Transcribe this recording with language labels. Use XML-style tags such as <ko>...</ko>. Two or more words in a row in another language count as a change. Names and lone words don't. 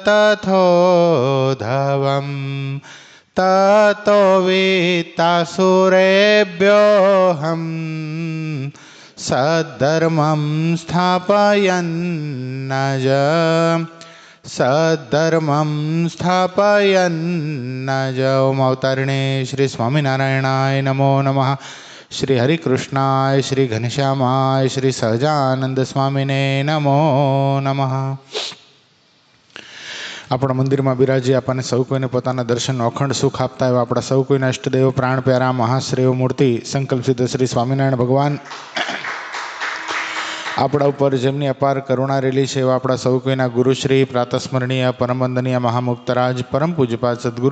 <sa>तथोधवं ततो वित्तासुरेभ्योऽहं सद्धर्मं स्थापयन्नज सद्धर्मं स्थापयन्नज। ओम अवतारिणे श्री स्वामिनारायणाय नमो नमः। श्री हरिकृष्णाय श्री घनश्यामाय श्री सहजानंद स्वामीने नमो नमः।</sa> <gu>આપણા મંદિરમાં બિરાજી આપણને સૌ કોઈને પોતાના દર્શનનો અખંડ સુખ આપતા એવા આપણા સૌ કોઈના ઇષ્ટદેવ પ્રાણ પ્યારા મહાશ્રેય મૂર્તિ સંકલ્પ સિદ્ધ શ્રી સ્વામિનારાયણ ભગવાન આપણા ઉપર જેમની અપાર કરુણા રેલી છે એવા આપણા સૌ કોઈના ગુરુશ્રી પ્રાતસ્મરણીય પરમવંદનીય મહામુક્તરાજ પરમ પૂજ્યપાદ સદગુરુ</gu>